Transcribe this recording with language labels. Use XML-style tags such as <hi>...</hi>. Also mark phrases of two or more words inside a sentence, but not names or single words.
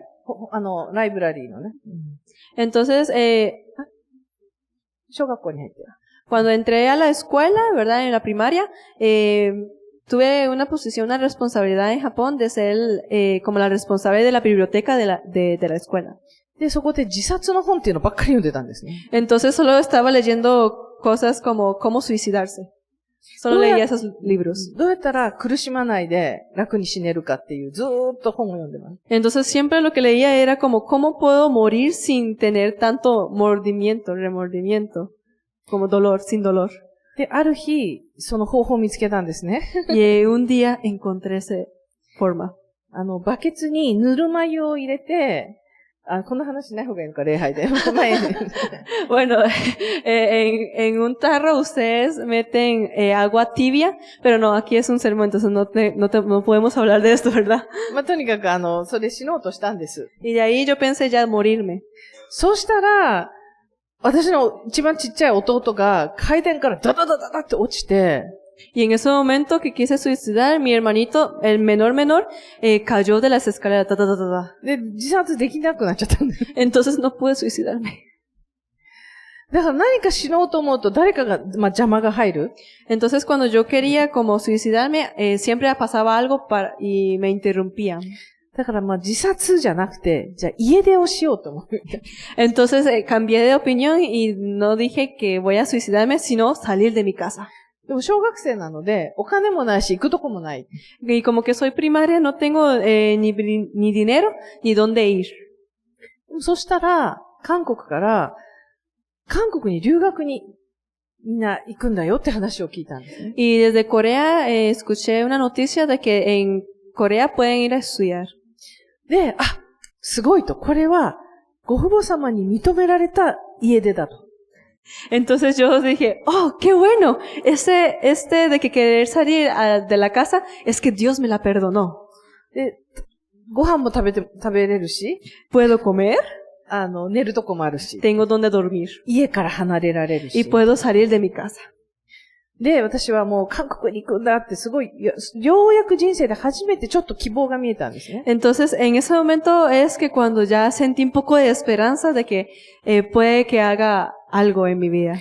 <ja>ライブラリーのね。</ja> <es>Entonces,</es> <ja>小学校に入って。</ja> <es>cuando entré a la escuela, ¿verdad? En la primaria, tuve una posición, una responsabilidad en Japón de ser como la responsable de la biblioteca de la escuela.</es> <ja>で、そこで自殺の本っていうのばっかり読んでたんですね。</ja> <es>Entonces, solo estaba leyendo cosas como cómo suicidarse. Solo leía esos libros.</es> <ja>どうやったら苦しまないで楽に死ねるかっていうずーっと本を読んでます。</ja> <es>Entonces siempre lo que leía era como cómo puedo morir sin tener tanto remordimiento, como dolor, sin dolor.</es> <ja>で、ある日、その方法を見つけたんですね。</ja> <es>Y un día encontré esa forma.</es> <ja>バケツにぬるま湯を入れて、こんな話しない方がいいのか、礼拝で。</ja> <es>Bueno, en un tarro ustedes meten agua tibia, pero no, aquí es un sermón, entonces no podemos hablar de esto, ¿verdad?</es> <ja>まあ、とにかくそれ死のうとしたんです。</ja> <es>Y de ahí yo pensé ya morirme.</es> <ja>そうしたら、私の一番ちっちゃい弟が階段からダダダダダって落ちて、</ja> <es>Y en ese momento que quise suicidar, mi hermanito, el menor, cayó de las escaleras. De,</es> <ja>自殺できなくなっちゃったんです。</ja> <es>Entonces no pude suicidarme.</es> <ja>だから何か死のうと思うと誰かが、邪魔が入る。</ja> <es>Entonces cuando yo quería como suicidarme, siempre pasaba algo y me interrumpían.</es> <ja>だから自殺じゃなくて、じゃあ家出をしようと思う。</ja> <es>Entonces cambié de opinión y no dije que voy a suicidarme, sino salir de mi casa.</es> <ja>でも小学生なので、お金もないし、行くとこもない。</ja> <es>Y como que soy primaria, no tengo ni dinero, ni dónde ir.</es> <ja>そしたら、韓国から、韓国に留学にみんな行くんだよって話を聞いたんですね。</ja> <es>Y desde Corea escuché una noticia de que en Corea pueden ir a estudiar.</es> <ja>で、すごいと。これは、ご父母様に認められた家出だと。</ja> <es>Entonces yo dije, oh, qué bueno, de que querer salir de la casa es que Dios me la perdonó.</es> <ja>で、ご飯も食べれるし、</ja> <es>puedo comer,</es> <ja>寝るとこもあるし、</ja> <es>tengo donde dormir,</es> <ja>家から離れられるし、</ja> <es>y puedo salir de mi casa.</es> <ja>で、私はもう韓国に行くんだってすごい、ようやく人生で初めてちょっと希望が見えたんですね。</ja> <es>Entonces, en ese momento es que cuando ya sentí un poco de esperanza de que puede que haga algo en mi vida.</es>